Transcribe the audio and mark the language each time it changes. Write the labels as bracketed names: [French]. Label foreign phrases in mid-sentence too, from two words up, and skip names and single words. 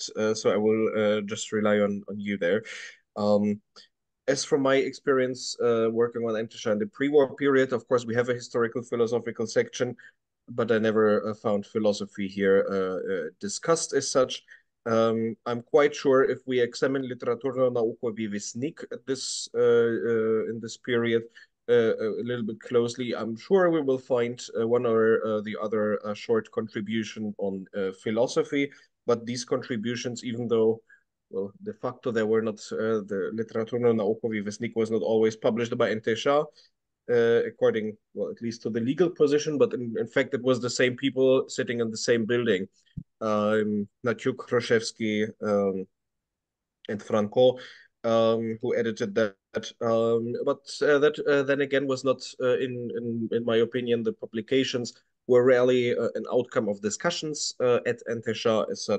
[English] So I will just rely on you there. As from my experience working on НТШ in the pre-war period, of course, we have a historical philosophical section, but I never found philosophy here discussed as such. I'm quite sure if we examine літературно-науковий вісник at this in this period a little bit closely, I'm sure we will find one or the other short contribution on philosophy. But these contributions, even though, well, de facto they were not, the літературно-науковий вісник was not always published by НТШ, according, well, at least to the legal position, but in fact it was the same people sitting in the same building. Naciuk, Hroszewski, and Franco, who edited that. But that then again was not, in my opinion, the publications were rarely an outcome of discussions at НТШ as such.